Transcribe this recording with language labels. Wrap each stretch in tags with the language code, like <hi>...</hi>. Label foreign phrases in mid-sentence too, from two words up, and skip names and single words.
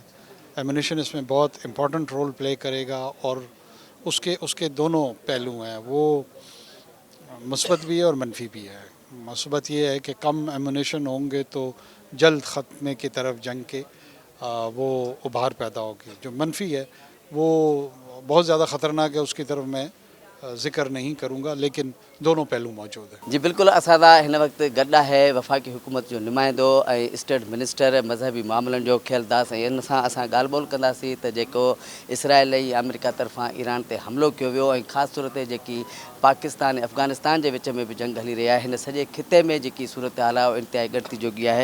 <ur>ایمونیشن اس میں بہت</ur> <en>important role play</en> <ur>کرے گا, اور اس کے دونوں پہلو ہیں, وہ مثبت بھی ہے اور منفی بھی ہے. مثبت یہ ہے کہ کم ایمونیشن ہوں گے تو جلد ختمے کی طرف جنگ کے وہ ابھار پیدا ہوگی. جو منفی ہے وہ بہت زیادہ خطرناک ہے, اس کی طرف میں ذکر نہیں کروں گا, لیکن دونوں پہلو موجود ہیں. جی بالکل,</ur> <sd>असां हिन वक़्तु गॾु आहे वफ़ाक़ी हुकूमत जो नुमाइंदो ऐं</sd> <en>state minister</en> <sd>मज़हबी मामलनि जो ख़्यालदास, ऐं इन सां असां ॻाल्हि ॿोल कंदासीं त जेको इसराइल ऐं अमेरिका तरफ़ां ईरान ते हमिलो कयो वियो ऐं ख़ासि तौर ते जेकी पाकिस्तान ऐं अफ़गानिस्तान जे विच में बि जंग हली रही आहे, हिन सॼे खिते में जेकी सूरत हाल आहे इंतिहाई घटिती जोगी आहे.</sd>